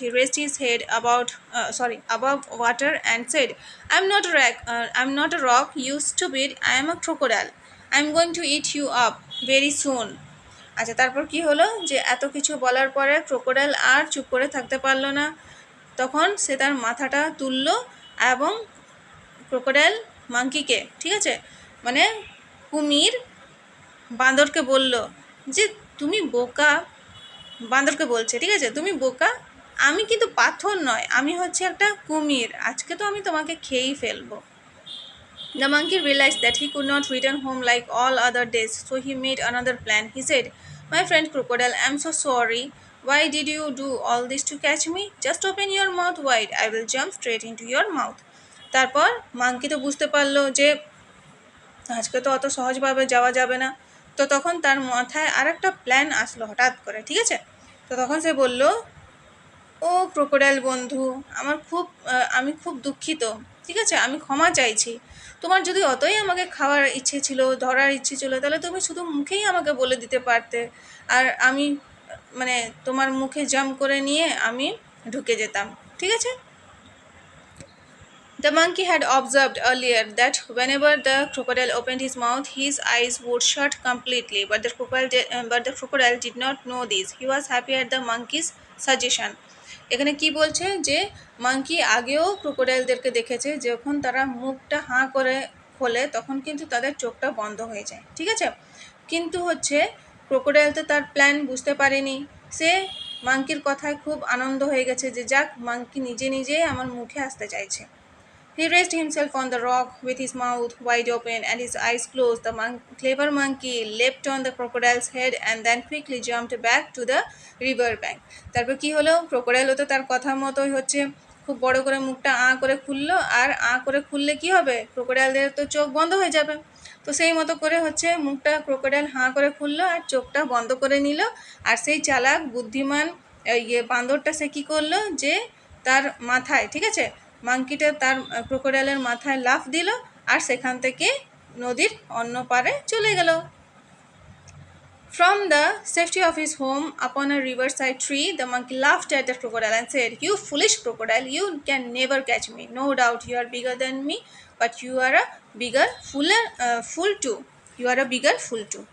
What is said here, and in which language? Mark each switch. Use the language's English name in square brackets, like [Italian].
[English] He raised his head above water and said, I'm not a rock, you stupid. I am a crocodile. I'm going to eat you up very soon." [Bangla] আচ্ছা, তারপর কি হলো, যে এত কিছু বলার পরে ক্রোকোডাইল আর চুপ করে থাকতে পারলো না, তখন সে তার মাথাটা তুলল এবং ক্রোকোডাইল মাংকিকে, ঠিক আছে, মানে কুমির বাঁদরকে বলল যে তুমি বোকা, বাঁদরকে বলছে ঠিক আছে, তুমি বোকা, আমি কিন্তু পাথর নয়, আমি হচ্ছে একটা কুমির, আজকে তো আমি তোমাকে খেয়েই ফেলবো। [English] The monkey realized that he could not return home like all other days, so he made another plan. He said, "My friend Crocodile, I'm so sorry. Why did you do all this to catch me? Just open your mouth wide. I will jump straight into your mouth." [Bangla] তারপর monkey তো বুঝতে পারলো যে আজকে তো অত সহজভাবে যাওয়া যাবে না। তো তখন তার মাথায় আর একটা প্ল্যান আসলো হঠাৎ করে, ঠিক আছে। তো তখন সে বলল, ও ক্রোকোডাইল বন্ধু, আমি খুব দুঃখিত, ঠিক আছে, আমি ক্ষমা চাইছি। তোমার যদি অতই আমাকে খাওয়ার ইচ্ছে ছিল, ধরার ইচ্ছে ছিল, তাহলে তুমি শুধু মুখেই আমাকে বলে দিতে পারতে, আর আমি মানে তোমার মুখে জাম্প করে নিয়ে আমি ঢুকে যেতাম, ঠিক আছে। [English] The monkey had observed earlier that whenever the crocodile opened his mouth, his eyes would shut completely. But the crocodile did not know this. He was happy at the monkey's suggestion. [Bangla] এখানে কি বলছে যে monkey আগেও ক্রোকোডাইলদেরকে দেখেছে, যখন তারা মুখটা হাঁ করে খোলে তখন কিন্তু তাদের চোখটা বন্ধ হয়ে যায়, ঠিক আছে। কিন্তু হচ্ছে ক্রোকোডাইল তো তার প্ল্যান বুঝতে পারেনি, সে মাঙ্কির কথায় খুব আনন্দ হয়ে গেছে যে যাক, মাঙ্কি নিজে নিজেই আমার মুখে আসতে চাইছে। [English] He raised himself on the rock with his mouth wide open and his eyes closed. The clever monkey leapt on the crocodile's head and then quickly jumped back to the river bank. [Bangla] তারপর কি হলো, ক্রোকোডাইলও তো তার কথা মতোই হচ্ছে খুব বড় করে মুখটা করে খুললো, আর করে খুললে কি হবে, ক্রোকোডাইলের তো চোখ বন্ধ হয়ে যাবে। তো সেই মতো করে হচ্ছে মুখটা ক্রোকোডাইল খুললো আর চোখটা বন্ধ করে নিল। আর সেই চালাক বুদ্ধিমান বান্দরটা সে কী করলো, যে তার মাথায়, ঠিক আছে, মাঙ্কিটা তার ক্রোকোডাইলের মাথায় লাফ দিল আর সেখান থেকে নদীর অন্য পারে চলে গেল। [English] From the safety of his home upon a riverside tree, the monkey laughed at the crocodile and said, "You foolish crocodile, you can never catch me. No doubt you are bigger than me, but you are a bigger fool too. You are a bigger fool too."